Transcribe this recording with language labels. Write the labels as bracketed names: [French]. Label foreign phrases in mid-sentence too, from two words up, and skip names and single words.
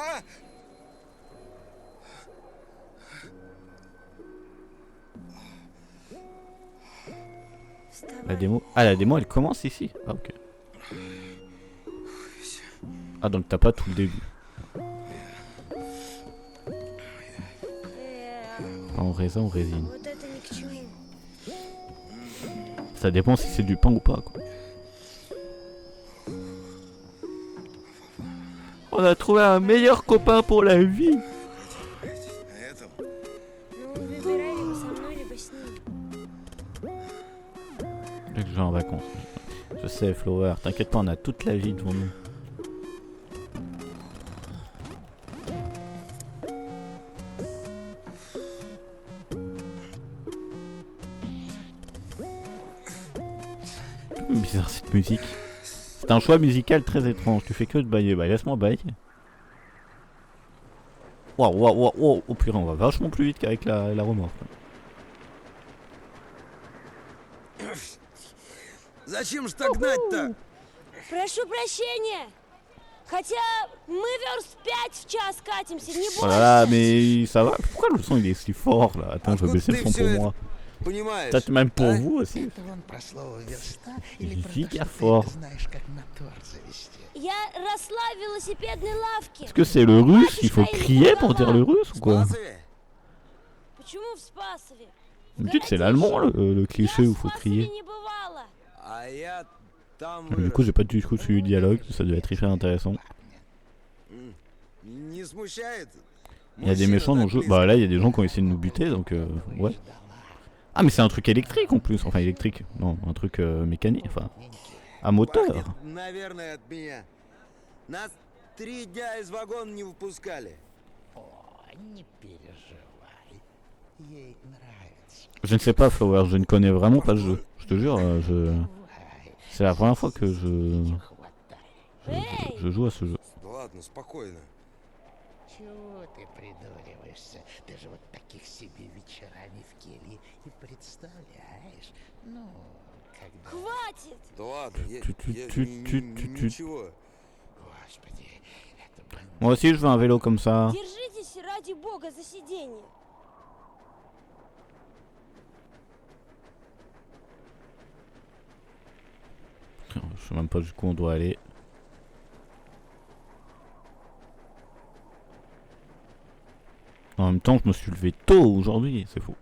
[French] La démo. Ah, la démo elle commence ici. Ah, ok. Ah, donc t'as pas tout le début. En raisin ou résine. [Russian] Вот это ни к чему. [French] Ça dépend si c'est du pain ou pas, quoi. On a trouvé un meilleur copain pour la vie. [Russian] Ну, выбирай либо со мной, либо с ним. [French] Dès que je vais en vacances. Je sais, Flower, t'inquiète pas, on a toute la vie devant nous. Bizarre cette musique. C'est un choix musical très étrange. Tu fais que de bailler. Bah laisse-moi bailler. Waouh, waouh, waouh, waouh. Oh purée, on va vachement plus vite qu'avec la remorque. [Russian] Зачем ж так гнать-то? Прошу прощения. Хотя мы верст 5 в час катимся, не [French] Oh là là, mais ça va. Pourquoi le son il est si fort là? Attends, je vais baisser le son pour moi. [Russian] Понимаешь? [French] Peut-être même pour vous aussi. [Russian] Это вон про слово верста или про то, [French] Giga [Russian] что [French] fort. [Russian] ты знаешь, как мотор завести. Я росла в велосипедной лавке. [French] Est-ce que c'est le russe? Il faut crier pour dire le russe ou quoi? [Russian] Спасове? Почему в Спасове? [French] D'habitude c'est l'allemand le cliché [Russian] Я [French] où [Russian] в [French] faut [Russian] Спасове [French] crier. [Russian] не бывала. А я там [French] Du coup j'ai pas du tout suivi le dialogue, ça devait être hyper intéressant. [Russian] Не смущает? [French] Il y a des méchants dans le jeu. Bah là il y a des gens qui ont essayé de nous buter donc ouais. Ah mais c'est un truc électrique en plus, enfin électrique, non un truc mécanique, enfin à moteur. [Russian] Пахнет, наверное, от меня. Нас 3 дня из вагона не выпускали. О, не переживай. Ей нравится. [French] Je ne sais pas Flower, je ne connais vraiment pas le jeu. Je te jure, [Russian] Бывает. [French] c'est la première fois que je [Russian] Эй! [French] joue à ce jeu. [Russian] Да ладно, спокойно. Чего ты придуриваешься? Ты же вот таких себе вечерами в келье и представляешь. Ну, когда... Хватит! Да ладно, я Тю-тю-тю-тю-тю-тю. ничего. Господи, это было... [French] Moi aussi je veux un vélo comme ça. [Russian] Держитесь ради бога за сиденье. [French] Je sais même pas jusqu'où on doit aller. En même temps, je me suis levé tôt aujourd'hui, c'est fou.